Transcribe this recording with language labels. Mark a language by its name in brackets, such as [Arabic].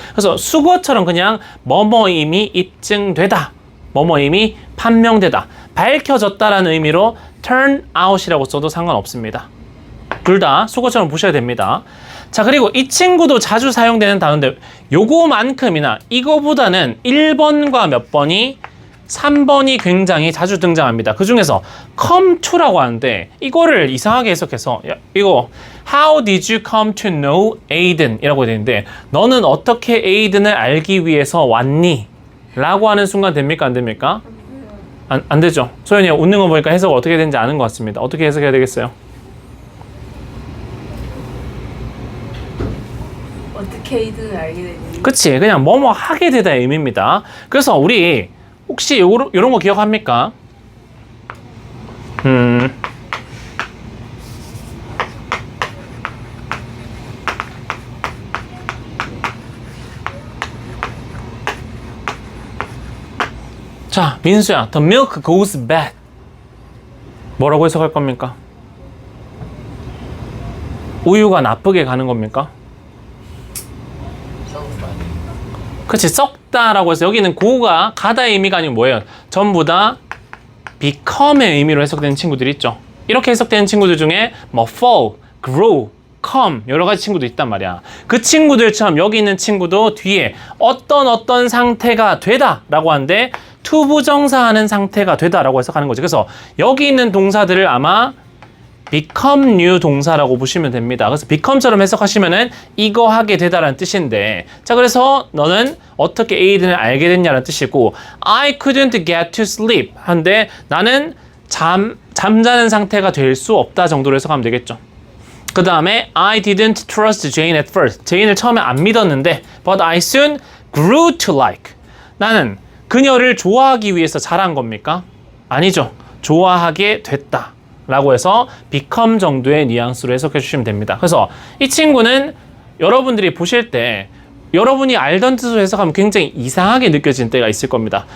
[Korean] 그래서 수거처럼 그냥 뭐뭐임이 입증되다, 뭐뭐임이 판명되다, 밝혀졌다라는 의미로 turn out이라고 써도 상관없습니다. 둘 다 수거처럼 보셔야 됩니다. 자, 그리고 이 친구도 자주 사용되는 단어인데 요거만큼이나 이거보다는 1번과 몇 번이 3번이 굉장히 자주 등장합니다. 그 중에서 come to라고 하는데 이거를 이상하게 해석해서 이거 [English] How did you come to know Aiden? [Korean] 이라고 되는데 너는 어떻게 에이든을 알기 위해서 왔니? 라고 하는 순간 됩니까? 안 됩니까? 안 되죠. 소연이 웃는 거 보니까 해석을 어떻게 되는지 아는 것 같습니다. 어떻게 해석해야 되겠어요? 어떻게 에이든을 알게 됐니? 그치, 그냥 뭐뭐 하게 되다의 의미입니다. 그래서 우리 혹시 요런 거 기억합니까? [English] 자, 민수야, the milk goes bad. [Korean] 뭐라고 해석할 겁니까? 우유가 나쁘게 가는 겁니까? 그치, 썩다라고 해서 여기는 go가 가다의 의미가 아니고 뭐예요? 전부 다 become의 의미로 해석되는 친구들이 있죠. 이렇게 해석되는 친구들 중에 뭐 fall, grow, come 여러 가지 친구도 있단 말이야. 그 친구들처럼 여기 있는 친구도 뒤에 어떤 상태가 되다 라고 하는데 투부정사하는 상태가 되다 라고 해석하는 거지. 그래서 여기 있는 동사들을 아마 become new 동사라고 보시면 됩니다. 그래서 become처럼 해석하시면은 이거 하게 되다라는 뜻인데, 자, 그래서 너는 어떻게 에이든을 알게 됐냐는 뜻이고, [English] I couldn't get to sleep [Korean] 한데 나는 잠자는 상태가 될 수 없다 정도로 해석하면 되겠죠. 그 다음에 [English] I didn't trust Jane at first. [Korean] 제인을 처음에 안 믿었는데 [English] but I soon grew to like. [Korean] 나는 그녀를 좋아하기 위해서 잘한 겁니까? 아니죠. 좋아하게 됐다 라고 해서 become 정도의 뉘앙스로 해석해 주시면 됩니다. 그래서 이 친구는 여러분들이 보실 때 여러분이 알던 뜻으로 해석하면 굉장히 이상하게 느껴지는 때가 있을 겁니다.